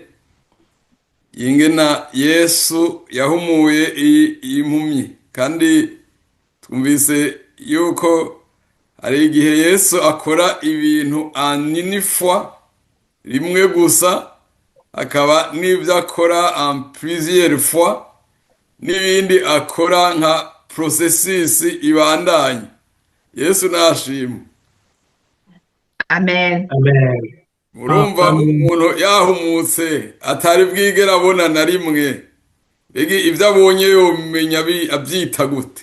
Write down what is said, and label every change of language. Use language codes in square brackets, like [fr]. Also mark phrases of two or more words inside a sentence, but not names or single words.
[rn] Ingena Yesu yahumuye impumyi kandi twumvise yuko hari igihe Yesu akora ibintu aninifwa rimwe gusa, akaba n'ibyo akora [fr] en plusieurs fois, [rn] n'ibindi akora nka processus ibandanye. Yesu nashimwe. Amen. Amen. Murumva umuntu yahumutse atari bwigera abona na rimwe, begi ibyo abonye yomenya abyita gute?